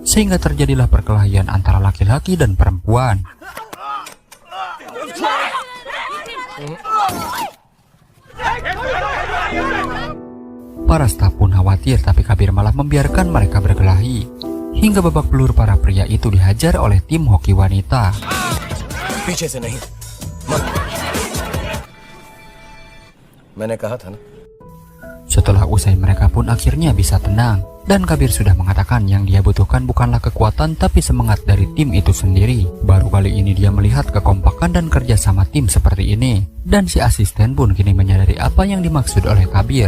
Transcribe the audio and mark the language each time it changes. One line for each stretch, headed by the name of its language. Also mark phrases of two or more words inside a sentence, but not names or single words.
Indonesian: sehingga terjadilah perkelahian antara laki-laki dan perempuan. Para staf pun khawatir, tapi Kabir malah membiarkan mereka berkelahi. Hingga babak belur para pria itu dihajar oleh tim hoki wanita.
Hindi: पीछे से नहीं मत मैंने कहा था ना
Indonesian: Setelah usai, mereka pun akhirnya bisa tenang. Dan Kabir sudah mengatakan yang dia butuhkan bukanlah kekuatan tapi semangat dari tim itu sendiri. Baru kali ini dia melihat kekompakan dan kerja sama tim seperti ini. Dan si asisten pun kini menyadari apa yang dimaksud oleh Kabir.